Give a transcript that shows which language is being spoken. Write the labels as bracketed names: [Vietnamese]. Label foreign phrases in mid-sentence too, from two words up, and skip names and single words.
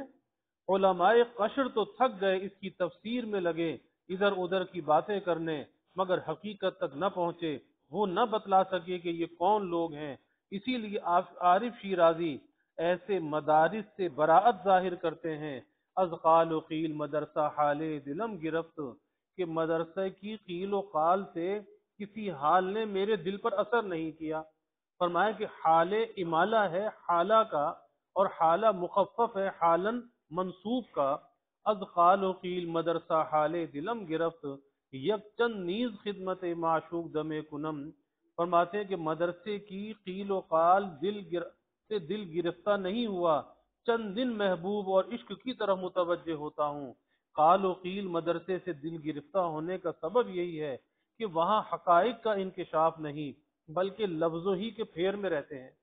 [Urdu] علماء قشر تو تھک گئے اس کی تفسیر میں لگے ادھر ادھر کی باتیں کرنے، مگر حقیقت تک نہ پہنچے، وہ نہ بتلا سکے کہ یہ کون لوگ ہیں۔ اسی لیے عارف شیرازی ایسے مدارس سے براعت ظاہر کرتے ہیں۔ [Persian] از قال و قیل مدرسہ حال دلم گرفت، [Urdu] کہ مدرسہ کی قیل و قال سے کسی حال نے میرے دل پر اثر نہیں کیا۔ فرمایا کہ حال امالہ ہے حالہ کا، اور حالہ مخفف ہے حالن منصوب کا۔ [Persian] از قال و قیل مدرسہ حال دلم گرفت، یک چند نیز خدمت معشوق دم کنم۔ [Urdu] فرماتے ہیں کہ مدرسے کی قیل و قال سے دل گرفتہ نہیں ہوا، چند دن محبوب اور عشق کی طرف متوجہ ہوتا ہوں۔ قال و قیل مدرسے سے دل گرفتہ ہونے کا سبب یہی ہے کہ وہاں حقائق کا انکشاف نہیں بلکہ لفظوں ہی کے پھیر میں رہتے ہیں۔